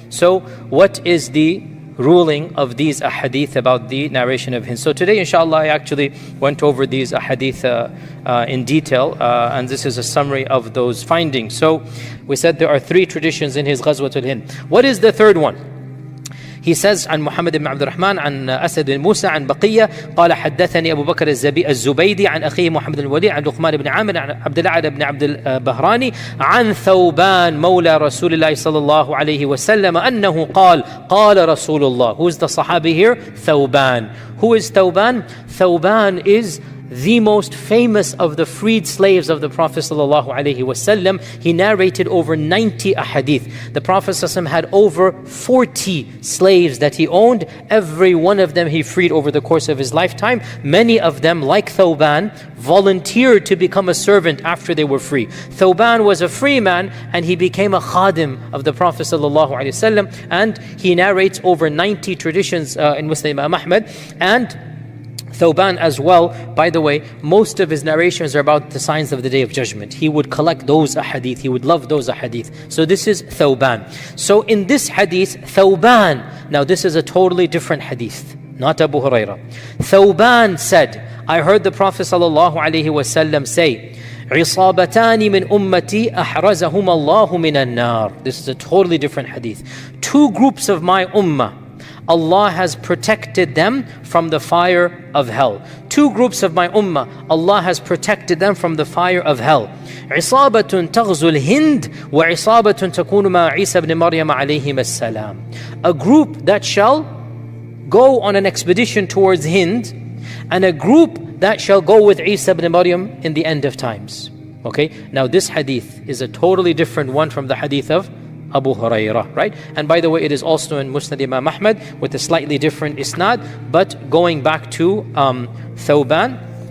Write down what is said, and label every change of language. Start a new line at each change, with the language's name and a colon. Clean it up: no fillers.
English: So what is the ruling of these ahadith about the narration of Hind? So today inshallah I actually went over these ahadith in detail, and this is a summary of those findings. So we said there are three traditions in his Ghazwa-e-Hind. What is the third one? He says
Arabic: عن محمد بن عبد الرحمن عن أسد بن موسى عن بقية قال حدثني أبو بكر الزبيدي عن أخيه محمد الولي عن لقمان بن عامر عن عبد الأعلى بن عبد البهراني عن ثوبان مولى رسول الله صلى الله عليه وسلم أنه قال قال رسول الله.
English: Who is the Sahabi here? Thawban. Who is Thawban? Thawban is the most famous of the freed slaves of the Prophet ﷺ. He narrated over 90 ahadith. The Prophet ﷺ had over 40 slaves that he owned. Every one of them he freed over the course of his lifetime. Many of them, like Thawban, volunteered to become a servant after they were free. Thawban was a free man and he became a khadim of the Prophet ﷺ, and he narrates over 90 traditions in Muslim Imam Ahmad. And Thawban as well, by the way, most of his narrations are about the signs of the Day of Judgment. He would collect those ahadith, he would love those ahadith. So this is Thawban. So in this hadith, Thawban, now this is a totally different hadith, not Abu Hurairah. Thawban said, I heard the Prophet ﷺ say,
Arabic: عصابتان من أمتي أحرزهم الله من النار.
English: This is a totally different hadith. Two groups of my ummah, Allah has protected them from the fire of hell. Two groups of my ummah, Allah has protected them from the fire of hell.
Arabic: عصابة تغزو الهند وعصابة تكون مع عيسى بن مريم عليهما السلام.
English: A group that shall go on an expedition towards Hind, and a group that shall go with Isa ibn Maryam in the end of times. Okay, now this hadith is a totally different one from the hadith of Abu Hurairah, right? And by the way, it is also in Musnad Imam Ahmad with a slightly different isnad, but going back to Thawban.